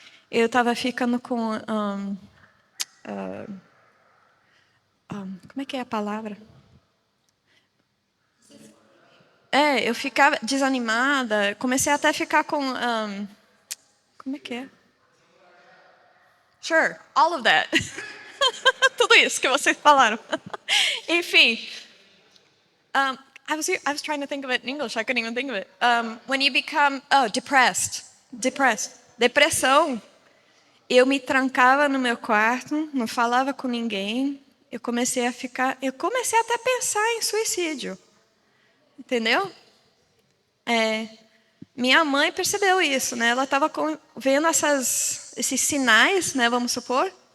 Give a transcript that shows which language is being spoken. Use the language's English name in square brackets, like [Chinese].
[Portuguese] Eu estava ficando com como é que é a palavra? Eu ficava desanimada, comecei até a ficar com como é que é? [English] Sure, all of that. [Portuguese] Tudo isso que vocês falaram. [English] Enfim, I was trying to think of it in English. I couldn't even think of it. When you become depressed. [Portuguese] Depressão. Eu me trancava no meu quarto, não falava com ninguém. Eu comecei até a pensar em suicídio. Entendeu? Minha mãe percebeu isso, né? Ela estava vendo esses sinais, né? Vamos supor.